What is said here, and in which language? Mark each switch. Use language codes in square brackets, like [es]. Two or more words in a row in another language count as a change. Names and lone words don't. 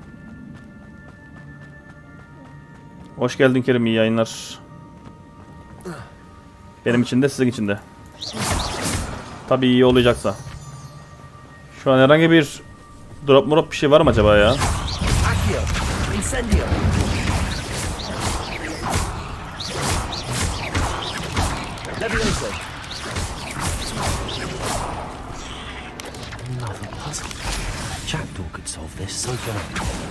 [tr] Hoş geldin Kerim, iyi yayınlar. Benim için de sizin için de. Tabii iyi olacaksa. Şu an herhangi bir drop bir şey var mı acaba ya? Accio. Incendio. Levioso. [en] Another puzzle. Jackdaw could solve this so good.